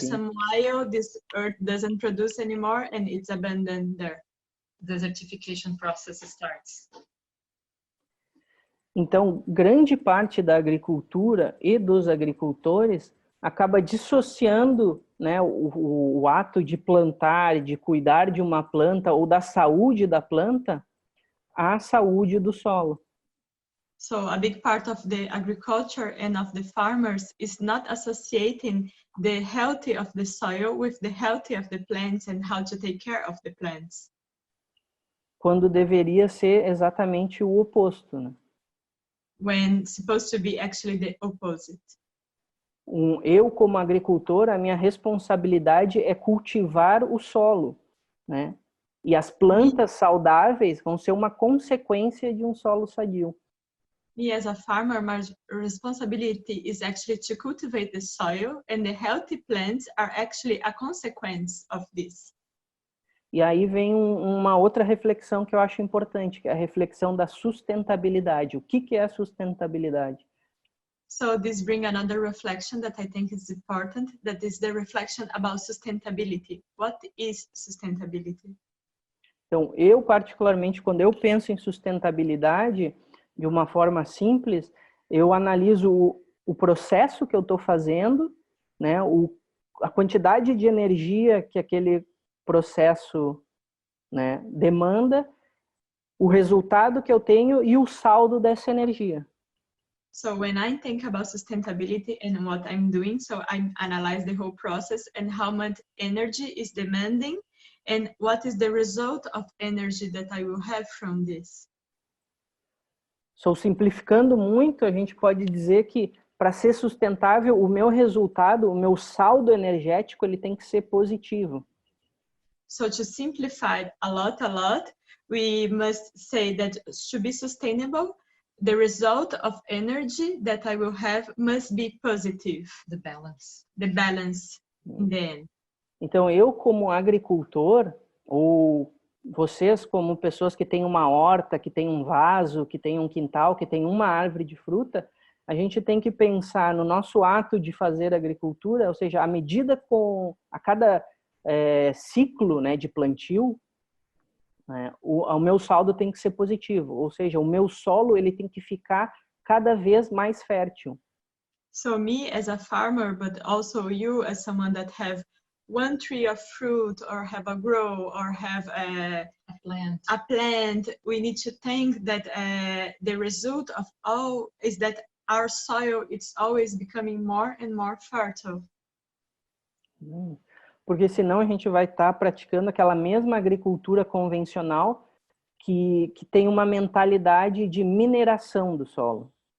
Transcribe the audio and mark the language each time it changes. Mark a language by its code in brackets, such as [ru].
[en] some while, this earth doesn't produce anymore and it's abandoned there. Desertification process starts. [pt] Então, grande parte da agricultura e dos agricultores acaba dissociando, né, o ato de plantar, de cuidar de uma planta ou da saúde da planta à saúde do solo. [en] So a big part of the agriculture and of the farmers is not associating the health of the soil with the health of the plants and how to take care of the plants. [pt] Quando deveria ser exatamente o oposto, né? [en] When supposed to be actually the opposite. [pt] Eu, como agricultor, a minha responsabilidade é cultivar o solo, né? E as plantas saudáveis vão ser uma consequência de um solo sadio. [en] Me as a farmer, my responsibility is actually to cultivate the soil, and the healthy plants are actually a consequence of this. [pt] E aí vem uma outra reflexão que eu acho importante, que é a reflexão da sustentabilidade. O que é a sustentabilidade? [en] So this brings another reflection that I think is important, that is the reflection about sustainability. What is sustainability? [pt] Então, eu particularmente, quando eu penso em sustentabilidade, de uma forma simples, eu analiso o processo que eu estou fazendo, né, a quantidade de energia que aquele processo, né, demanda, o resultado que eu tenho e o saldo dessa energia. [en] So when I think about sustainability and what I'm doing, so I analyze the whole process and how much energy is demanding and what is the result of energy that I will have from this. [pt] So, simplificando muito, a gente pode dizer que para ser sustentável, o meu resultado, o meu saldo energético, ele tem que ser positivo. [en] So to simplify a lot, we must say that to be sustainable, the result of energy that I will have must be positive. The balance. The balance in the end. [pt] Então, eu como agricultor, ou vocês como pessoas que têm uma horta, que têm um vaso, que têm um quintal, que têm uma árvore de fruta, a gente tem que pensar no nosso ato de fazer agricultura, ou seja, à medida a cada ciclo, né, de plantio, né, o meu saldo tem que ser positivo, ou seja, o meu solo ele tem que ficar cada vez mais fértil. [en] So me as a farmer, but also you as someone that have one tree of fruit or have a grow or have a plant, we need to think that the result of all is that our soil is always becoming more and more fertile. [pt] Porque senão a gente vai estar praticando aquela mesma agricultura convencional que tem uma mentalidade de mineração do solo.